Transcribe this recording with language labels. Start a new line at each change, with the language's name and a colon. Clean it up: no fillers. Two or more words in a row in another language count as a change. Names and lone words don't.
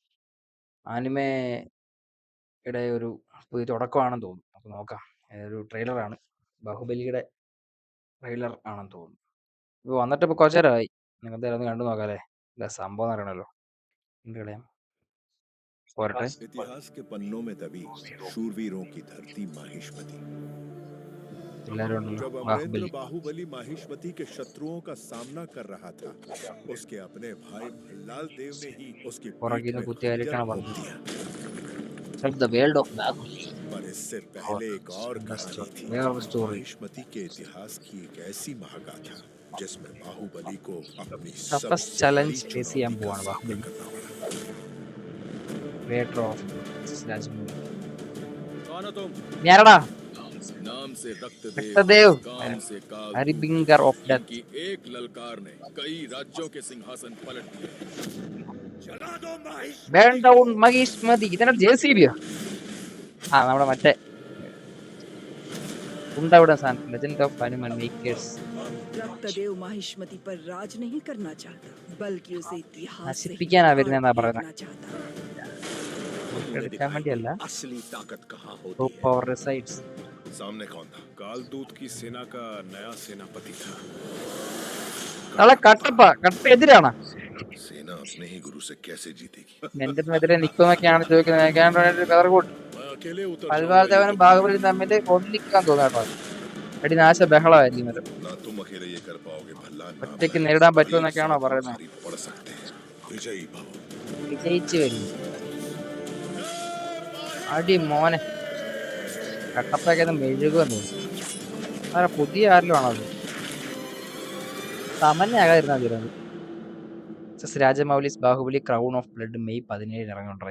Malayalam: ആനിമയുടെ ഒരു പുതിയ തുടക്കമാണെന്ന് തോന്നുന്നു. നമുക്ക് നോക്കാം. ഒരു ട്രെയിലറാണ്. ബാഹുബലിയുടെ ട്രെയിലർ ആണെന്ന് തോന്നുന്നു. ഇപ്പോൾ വന്നിട്ട് ഇപ്പോൾ കുറച്ച് നേരമായി. നിങ്ങൾക്ക് എന്തായാലും ഒന്ന് കണ്ടു നോക്കാം അല്ലേ? എന്താ സംഭവം എന്ന് അറിയണമല്ലോ. എന്ത് കളയാം പോരട്ടെ.
Hindi: इतिहास के पन्नों में दबी शूरवीरों की धरती माहिष्मति।
Malayalam: എല്ലാവരും ഉണ്ടല്ലോ.
Hindi: जब अमरेंद्र
Malayalam: ബാഹുബലി
Hindi: बाहुबली माहिष्मति के शत्रुओं का सामना कर रहा था, उसके अपने भाई भल्लाल देव ने ही उसकी पीठ
Malayalam: പുറകിൽ നിന്ന്
Hindi: में खंजर
Malayalam: കുത്തിയായിരിക്കണം
Hindi: भोंक
Malayalam: പറഞ്ഞത്.
Hindi: दिया।
Malayalam: ദ വേൾഡ് ഓഫ് ബാഹുബലി
Hindi: पर इससे पहले एक और कहानी थी,
Malayalam: വേറൊരു സ്റ്റോറി.
Hindi: माहिष्मति के इतिहास की एक ऐसी महागाथा जिसमें बाहुबली को अपनी
English: ടഫസ്റ്റ്
Hindi: सबसे बड़ी
English: challenge face
Malayalam: ചെയ്യാൻ
Hindi: चुनौती का
Malayalam: പോവാണ്
Hindi: सामना
Malayalam: ബാഹുബലി.
Hindi: करना पड़ा।
English: creator of Rajamouli.
Hindi: कौन हो तुम?
Malayalam: ഞാനടാ
Hindi: नाम से रक्तदेव,
Malayalam: രക്തദേവ്,
Hindi: काम से काल,
English: harbinger of death.
Hindi: इनकी एक ललकार ने कई राज्यों के सिंहासन पलट दिए। जला दो माहिष्मति
English: burn down Mahishmati.
Malayalam: ഇതെന്നാ JCB യോ? ആ നമ്മുടെ മറ്റേ ഉണ്ടാവിടെ സാധനം.
English: Legend of Hanuman makers.
Hindi: रक्तदेव माहिष्मति पर राज नहीं करना चाहता, बल्कि उसे इतिहास से ही
Malayalam: നശിപ്പിക്കാനാ
Hindi: उखाड़
Malayalam: വരുന്നതെന്നാ പറയുന്നത്.
Hindi: फेंकना चाहता।
Malayalam: എടുക്കാൻ വേണ്ടിയല്ല.
Hindi: असली ताकत कहाँ होती
English: True
Hindi: है?
English: power resides.
Hindi: सामने कौन था? कालदूत की सेना का नया सेनापति था।
Malayalam: നാളെ കട്ട എതിരാണ്.
Hindi: सेना अपने ही गुरु से कैसे जीतेगी?
Malayalam: എന്തിനെതിരെ നിൽക്കുന്നൊക്കെയാണ് ചോദിക്കുന്നത്. കഥ കൂട്ട്.
Hindi: मैं अकेले उतर
Malayalam: പൽവാദേവനും ബാഹുബലിയും തമ്മിൽ ഒന്നിക്കാൻ തോന്നാട്ടോ. അടി നാശ ബഹളമായിരിക്കും ഇത്.
Hindi: ना तुम अकेले ये कर पाओगे भल्ला, ना
Malayalam: ഒറ്റയ്ക്ക്
Hindi: मैं।
Malayalam: നേരിടാൻ
Hindi: पर
Malayalam: പറ്റുമെന്നൊക്കെയാണോ
Hindi: एक साथ
Malayalam: പറയുന്നത്?
Hindi: भारी पड़ सकते हैं। विजयी भव।
Malayalam: വിജയിച്ചു വരും. അടി മോനെ. കട്ടപ്പൊക്കെ മെഴുകുമെന്ന് തോന്നുന്നു. അതെ, പുതിയ ആരിലും ആണത്. സാമാന്യാകാതിരുന്നാ തീരുന്നത്. രാജമൗലിസ് ബാഹുബലി ക്രൗൺ ഓഫ് ബ്ലഡ് മെയ് 17 ഇറങ്ങുണ്ടായി.